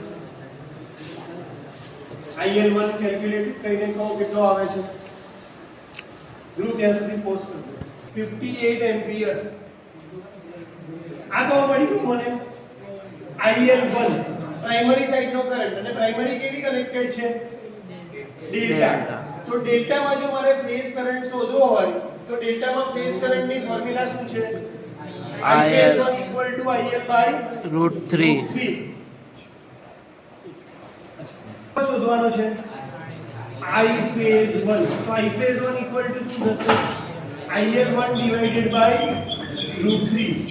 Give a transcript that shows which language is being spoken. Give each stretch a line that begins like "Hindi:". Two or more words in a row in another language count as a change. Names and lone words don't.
Gujarati: IL1 કેલ્ક્યુલેટ કરીને કહો કેટલો આવે છે ગ્રુપ ત્યાં સુધી પોસ્ટ કરજો 58 એમ્પિયર આ તો મળી ગયું મને IL1
English: primary side
Gujarati: નો કરંટ અને પ્રાઇમરી કેવી કનેક્ટેડ છે ડેલ્ટા તો ડેલ્ટામાં જો મારે
English: phase current
Gujarati: શોધવો હોય તો ડેલ્ટામાં ફેઝ કરંટની ફોર્મ્યુલા શું છે
English: I phase 1 equal to IL by
Gujarati: √3 શોધવાનો છે
English: I phase 1
Gujarati: તો
English: I phase 1 equal to
Gujarati: શું થશે
English: IL1 divided by √3